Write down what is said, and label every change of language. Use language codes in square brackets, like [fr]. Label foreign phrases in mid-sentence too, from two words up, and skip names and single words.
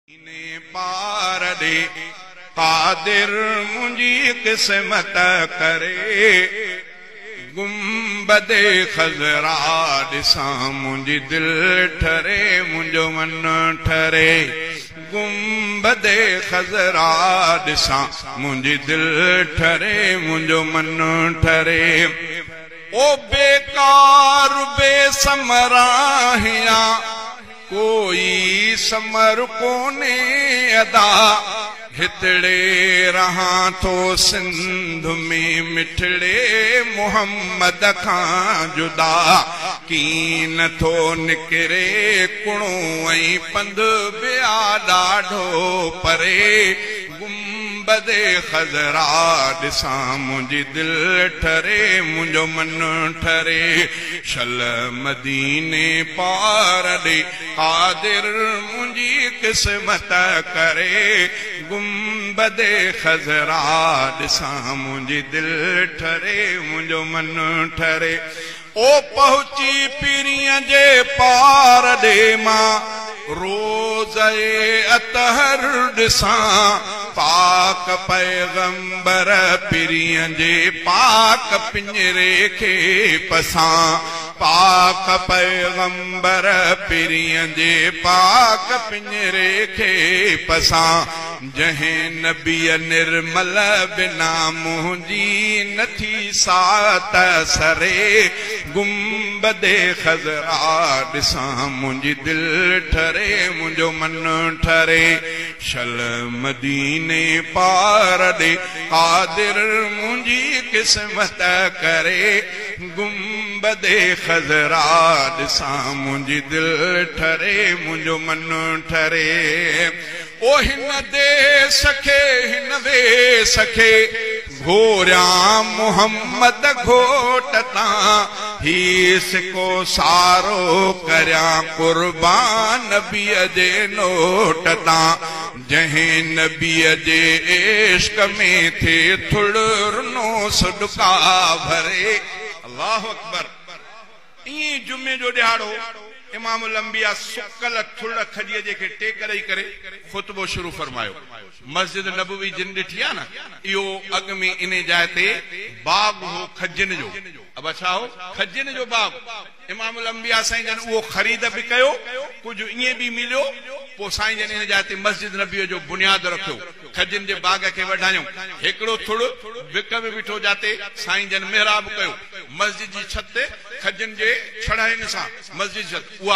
[sd] ने पार दे कादिर मुंजी किस्मत करे गुंबदे खजरा दिसा मुंजी दिल ठरे मुंजो मन ठरे गुंबदे खजरा दिसा मुंजी दिल ठरे मुंजो मन ठरे ओ बेकार बेसमराहिया कोई समर कोने अदा हितड़े रहा तो सिंध में मिठड़े मोहम्मद खां जुदा कीन थो निकरे कुणो ऐं पंध बिया ॾाढो परे गुंबदे खजरा दिसा मुंजी दिल ठरे मुंजो मन ठरे शल मदीने पार दे कादिर मुंजी किस्मत करे गुंबदे खजरा दिसा मुंजी दिल ठरे मुंजो मन ठरे ओ पहुंची पीरिया जे पार दे मां रोज़े अतहर दिसा पाक पैगंबर पीरिया जे पाक पिंजरे के पसा पाक पैगंबर पीरिया जे पाक पिंजरे के पसा जहें नबी निर्मल बिना मुंजी नथी सात सरे गुंबदे खजरा दिसा मुंजी दिल ठरे मुंजो मन ठरे शल मदीने पार दे कादिर मुंजी किस्मत करे गुंबदे खजरा दिसा मुंजी दिल ठरे मुंजो मन ठरे ओ हिन दे सखे हिन वे सखे घोरिया मोहम्मद घोटता हीस को सारो करया कुर्बान नबी जे नोटता जहें नबी जे इश्क में थे थुड़नो सदका भरे [ar] الله أكبر [sd] ई जुमे जो दिहाड़ो इमामुल अंबिया सुकल थुड़ खजीअ जेके टेक करे खुतबो शुरू फरमायो मस्जिद नबवी जिन ॾिठी आहे न इहो अॻ में इन जाइ ते बाग हो खजन जो अब अच्छा हो खजन जो बाग इमामुल अंबिया साईं जन उहो ख़रीद भी कयो कुछ ईअं भी मिलियो पोइ साईं जन इन जाइ ते मस्जिद नबी जो बुनियाद रखियो खजन जे बाग के वधायूं हिकिड़ो थुड़ विक में बीठो जाते साईं जन मेहराब कयो मस्जिद जी छत ते खजन जे छड़ाइण सां मस्जिद छत उहा